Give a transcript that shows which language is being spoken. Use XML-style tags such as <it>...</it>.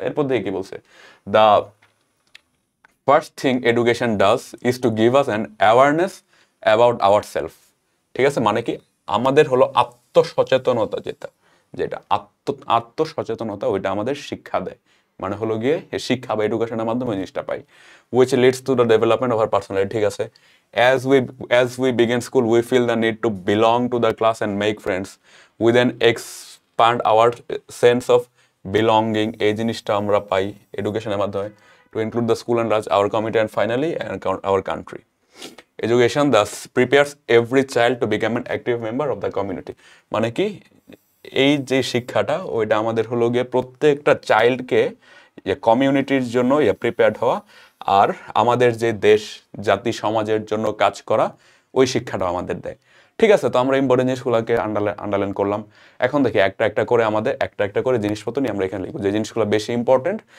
<bn>এরপর দেখে কি বলছে,</bn> <en>The first thing education does is to give us an awareness about our self.</en> <bn>ঠিক আছে, মানে কি আমাদের হলো আত্মসচেতনতা, যেটা আত্মসচেতনতা, ওইটা আমাদের শিক্ষা দেয়। মানে হলো গিয়ে শিক্ষা বা এডুকেশনের মাধ্যমে জিনিসটা পাই,</bn> <en>Which leads to the development of our personality.</en> <bn>ঠিক আছে,</bn> <en>as we begin school, we feel the need to belong to the class and make friends. We then expand our sense of belonging,</en> <bn>এই জিনিসটা আমরা পাই এডুকেশনের মাধ্যমে,</bn> <en>to include the school and large our community and finally our country. Education thus prepares every child to become an active member of the community.</en> <bn>মানে কি, এই যে শিক্ষাটা, ওইটা আমাদের হলো গিয়ে প্রত্যেকটা চাইল্ডকে কমিউনিটির জন্য প্রিপেয়ার্ড হওয়া, আর আমাদের যে দেশ জাতি সমাজের জন্য কাজ করা, ওই শিক্ষাটা আমাদের দেয়। ঠিক আছে, তো আমরা ইম্পর্টেন্ট জিনিসগুলোকে আন্ডারলাইন করলাম। এখন দেখি একটা একটা করে জিনিসপত্র নিয়ে আমরা এখানে লিখবো, যে জিনিসগুলো বেশি ইম্পর্টেন্ট।</bn>